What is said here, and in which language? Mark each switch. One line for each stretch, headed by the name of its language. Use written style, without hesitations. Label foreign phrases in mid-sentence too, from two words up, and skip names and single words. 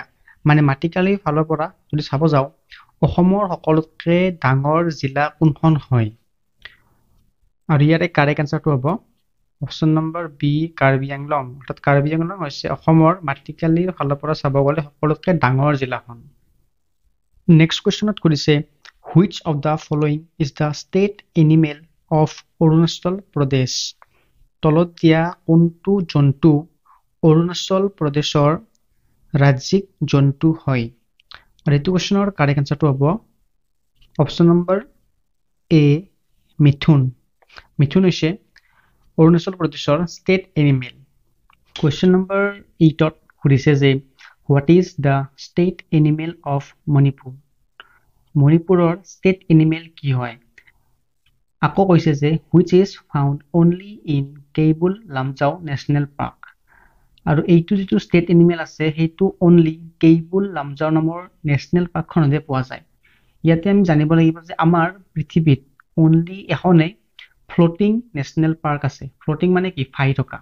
Assamese: মানে মাটিকালিৰ ফালৰ পৰা যদি চাব যাওঁ অসমৰ সকলোতকৈ ডাঙৰ জিলা কোনখন হয়? আৰু ইয়াৰে
English: correct answer
Assamese: হ'ব
English: option number B,
Assamese: কাৰ্বি আংলং। অৰ্থাৎ কাৰ্বি আংলং হৈছে অসমৰ মাটিকালিৰ ফালৰ পৰা চাব গ'লে সকলোতকৈ ডাঙৰ জিলাখন। নেক্সট কুৱেশ্যনত সুধিছে
English: Which of the following is the state animal of Arunachal Pradesh?
Assamese: তলত দিয়া কোনটো জন্তু অৰুণাচল প্ৰদেশৰ ৰাজ্যিক জন্তু হয়? আৰু এইটো কোৱেশ্চনৰ
English: correct answer
Assamese: হ'ব
English: option number A
Assamese: মিথুন। মিথুন হৈছে অৰুণাচল প্ৰদেশৰ
English: state animal.
Assamese: কুৱেশ্যন নম্বৰ 8ত সুধিছে যে
English: what is the state animal of Manipur?
Assamese: মণিপুৰৰ
English: state animal
Assamese: কি হয়? আকৌ কৈছে যে
English: which is found only in কেইবুল লামজাও নেশ্যনেল পাৰ্ক।
Assamese: আৰু এইটো যিটো
English: state animal
Assamese: আছে সেইটো অনলি কেইবুল লামজাও নামৰ নেশ্যনেল পাৰ্কখনতহে পোৱা যায়। ইয়াতে আমি জানিব লাগিব যে আমাৰ পৃথিৱীত অনলি এখনেই
English: floating national park
Assamese: আছে। ফ্লোটিং মানে কি? ফাই থকা।